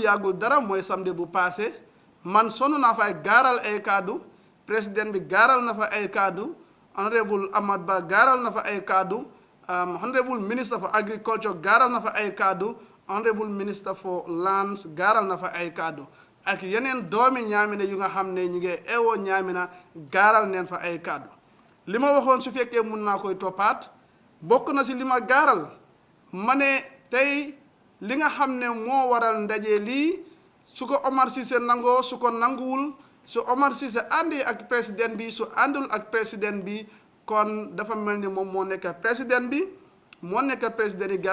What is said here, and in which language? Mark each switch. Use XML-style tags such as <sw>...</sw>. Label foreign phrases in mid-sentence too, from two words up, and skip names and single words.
<wo>yàggul dara mooy samedi bu passé man sonn naa fa ay gaaral ay kaddu président bi gaaral na fa ay kaddu honorable Hamat Bah gaaral na fa ay kaddu honorable</wo> <en>minister for agriculture</en> <wo>gaaral na fa ay kaddu</wo> <en>honorable minister for lands</en> <wo>gaaral na fa ay kaddu ak yeneen doomi Niamina yu nga xam ne ñu ngi eewoo Niamina gaaral neen fa ay kaddu li ma waxoon su fekkee mun naa koy toppaat bokk na si li ma gaaral ma ne tey li nga xam ne moo waral ndaje lii su ko Omar Ceesay nangoo su ko nanguwul su Omar Ceesay àndi ak président bi su àndul ak président bi kon dafa mel ni moom moo nekk président bi moo nekk président yi</wo>